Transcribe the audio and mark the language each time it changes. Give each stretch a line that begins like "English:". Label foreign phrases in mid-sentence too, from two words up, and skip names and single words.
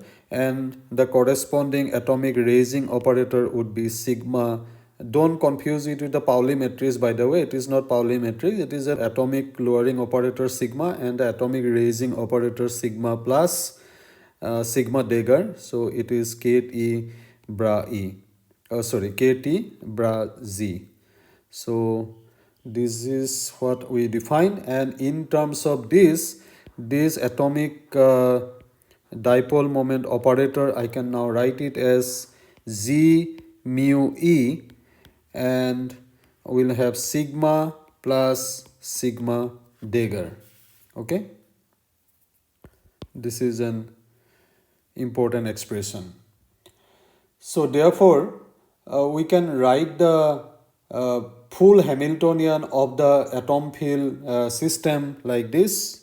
English: And the corresponding atomic raising operator would be sigma. Don't confuse it with the Pauli matrix, by the way. It is not Pauli matrix. It is an atomic lowering operator sigma and the atomic raising operator sigma plus sigma dagger. So it is ket e bra e. Ket e bra z. So this is what we define, and in terms of this atomic dipole moment operator, I can now write it as z mu e, and we'll have sigma plus sigma dagger. Okay, this is an important expression. So therefore we can write the full Hamiltonian of the atom field system like this.